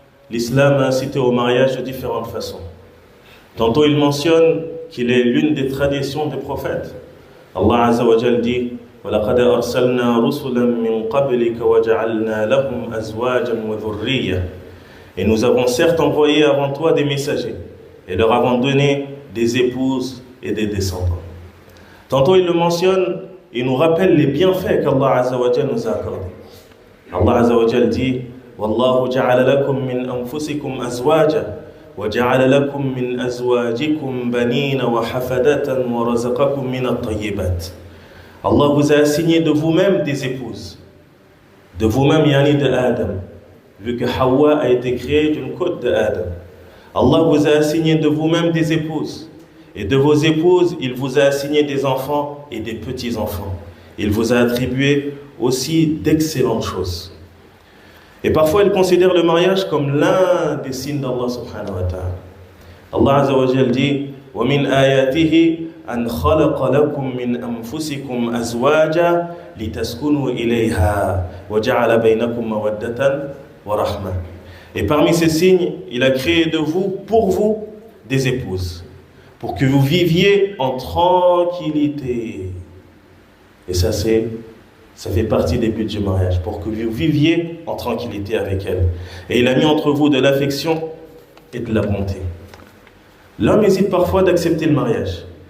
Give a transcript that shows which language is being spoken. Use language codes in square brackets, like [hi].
[fr] l'islam a incité au mariage de différentes façons. Tantôt il mentionne qu'il est l'une des traditions des prophètes. [ar] Allah Azza wa Jal dit وَلَقَدْ أَرْسَلْنَا رُسُلًا مِّن قَبْلِكَ وَجَعَلْنَا لَهُمْ أَزْوَاجًا وَذُرِّيَّةً. [fr] Et nous avons certes envoyé avant toi des messagers et leur avons donné des épouses et des descendants. Tantôt il le mentionne, il nous rappelle les bienfaits qu'Allah Azza wa Jal nous a accordés. [ar] Allah Azza wa Jal dit وَاللَّهُ جَعَلَ لَكُم مِّنْ أَنفُسِكُمْ أَزْوَاجًا وَجَعَلَ لَكُم مِّنْ أَزْوَاجِكُمْ بَنِينَ وَحَفَدَةً وَرَزَقَكُم مِّنَ الطَّيِّبَاتِ. [fr] Allah vous a assigné de vous-même des épouses, de vous-même yani de Adam, vu que Hawa a été créée d'une côte de Adam. Allah vous a assigné de vous-même des épouses, et de vos épouses, il vous a assigné des enfants et des petits-enfants. Il vous a attribué aussi d'excellentes choses. Et parfois, il considère le mariage comme l'un des signes d'Allah subhanahu wa ta'ala. [ar] Allah Azza wa Jal dit وَمِنْ آيَاتِهِ أَنْ خَلَقَ لَكُم مِّنْ أَنفُسِكُمْ أَزْوَاجًا لِتَسْكُنُوا إِلَيْهَا وَجَعَلَ بَيْنَكُم مَّوَدَّةً وَرَحْمَةً. [fr] Et parmi ces signes, il a créé de vous, pour vous, des épouses, pour que vous viviez en tranquillité. Et ça fait partie des buts du mariage, pour que vous viviez en tranquillité avec elle. Et il a mis entre vous de l'affection et de la bonté. L'homme hésite parfois d'accepter le mariage.